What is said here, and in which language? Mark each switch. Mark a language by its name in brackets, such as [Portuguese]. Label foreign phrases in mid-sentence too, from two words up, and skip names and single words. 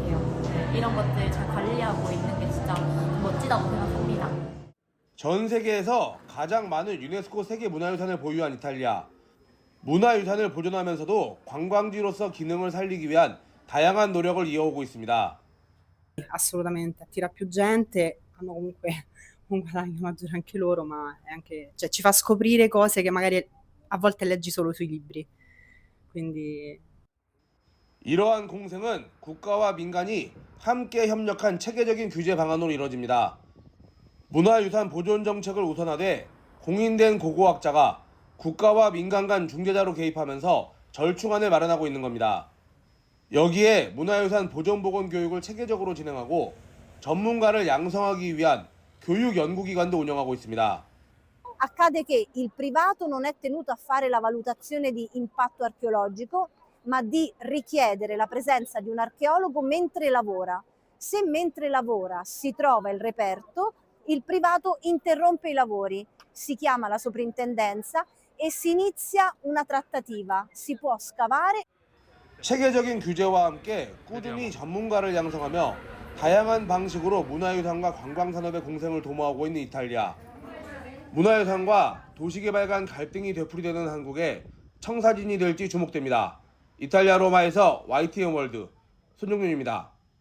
[Korean] 네, 이런 것들 잘 관리하고 있는 게 진짜 멋지다고 생각합니다. 전 세계에서 가장 많은 유네스코 세계문화유산을 보유한 이탈리아. 문화유산을 보존하면서도 관광지로서 기능을 살리기 위한 다양한 노력을 이어오고 있습니다. [Italian] Assolutamente, attira più gente, hanno comunque un guadagno maggiore anche loro, ma è anche, cioè, ci fa scoprire cose che magari a volte leggi solo sui libri. quindi [Korean] 이러한 공생은 국가와 민간이 함께 협력한 체계적인 규제 방안으로 이뤄집니다. 문화유산 보존 정책을 우선화돼 공인된 고고학자가 국가와 민간 간 중재자로 개입하면서 절충안을 마련하고 있는 겁니다. 여기에 문화유산 보존보건 교육을 체계적으로 진행하고 전문가를 양성하기 위한 교육 연구기관도 운영하고 있습니다. [Italian] Accade che il privato non è tenuto a fare la valutazione di impatto archeologico, ma di richiedere la presenza di un archeologo mentre lavora. Se mentre lavora si trova il reperto, il privato interrompe i lavori, si chiama la soprintendenza e si inizia una trattativa. Si può scavare. [Korean] 체계적인 규제와 함께 꾸준히 전문가를 양성하며 다양한 방식으로 문화유산과 관광산업의 공생을 도모하고 있는 이탈리아. 문화유산과 도시개발 간 갈등이 되풀이되는 한국에 청사진이 될지 주목됩니다. 이탈리아 로마에서 YTN 월드 손종윤입니다.